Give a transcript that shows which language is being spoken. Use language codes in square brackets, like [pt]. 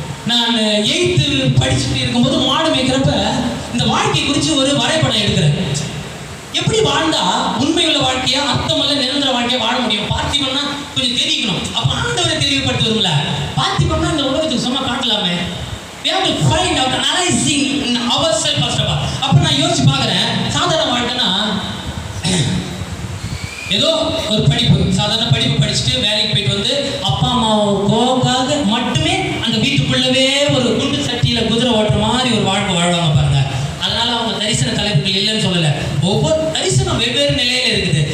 [ta] நான் 8th படிச்சுட்டு இருக்கும்போது மாடு மேய்க்கிறப்ப இந்த வாழ்க்கை குறித்து ஒரு வரைபடம் எடுக்கிறேன். எப்படி வாழ்ந்தா உண்மையுள்ள வாழ்க்கையா, அர்த்தமல்ல நிரந்தர வாழ்க்கையா வாழ முடியும்? பார்த்திபன்னா கொஞ்சம் தெரிவிக்கணும். அப்ப ஆண்டவரை தெரிவிப்படுத்தி வரும்ல. பார்த்திபன்னா இந்த உலகத்துக்கு சொன்னா காட்டலாமே. [en] We have to find out, analyzing ourselves first of all. [ta] அப்ப நான் யோசிச்சு பார்க்குறேன், சாதாரண வாழ்க்கைன்னா ஏதோ ஒரு படிப்பு, சாதாரண படிப்பு படிச்சுட்டு வேலைக்கு போயிட்டு வந்து அப்பா அம்மாவுக்காக மட்டுமே அந்த வீட்டுக்குள்ளவே ஒரு குண்டு சட்டியில குதிரை ஓட்டுற மாதிரி ஒரு வாழ்க்கை வாழ்வாங்க பாருங்க. அதனால அவங்க தரிசன தலைப்புகள் இல்லைன்னு சொல்லல. ஒவ்வொரு தரிசனம் வெவ்வேறு நிலையில இருக்குது.